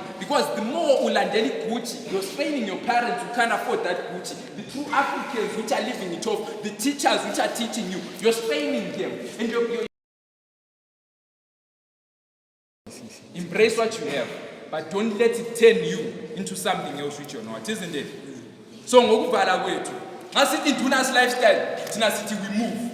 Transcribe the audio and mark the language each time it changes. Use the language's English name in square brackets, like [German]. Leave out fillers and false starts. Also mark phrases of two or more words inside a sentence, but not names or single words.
[English] Because the more ulandeli Gucci, you're straining your parents who can't afford that Gucci. The true Africans which are living it off, the teachers which are teaching you, you're straining them. And you're embrace what you have, but don't let it turn you into something else which you're not, isn't it? [Zulu] So ngokuvala kwethu, ngasithi Duna's lifestyle, thina sithi [English] we move.